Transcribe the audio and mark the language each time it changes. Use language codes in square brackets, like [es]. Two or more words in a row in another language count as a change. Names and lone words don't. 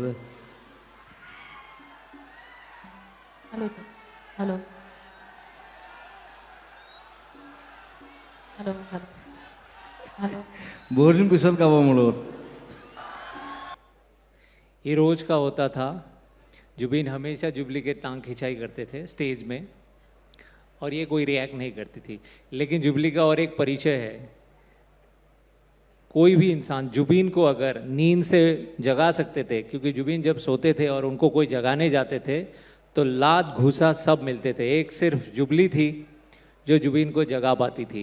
[en] हेलो हेलो हेलो हेलो हेलो [as] বহুত দিন পিছত গাব মোৰ লগত। [hi] ये रोज का होता था। जुबीन हमेशा जुबली के टांग खिंचाई करते थे स्टेज में और ये कोई रिएक्ट नहीं करती थी। लेकिन जुबली का और एक परिचय है, कोई भी इंसान जुबीन को अगर नींद से जगा सकते थे, क्योंकि जुबीन जब सोते थे और उनको कोई जगाने जाते थे तो लात घूसा सब मिलते थे, एक सिर्फ जुबली थी जो जुबीन को जगा पाती थी।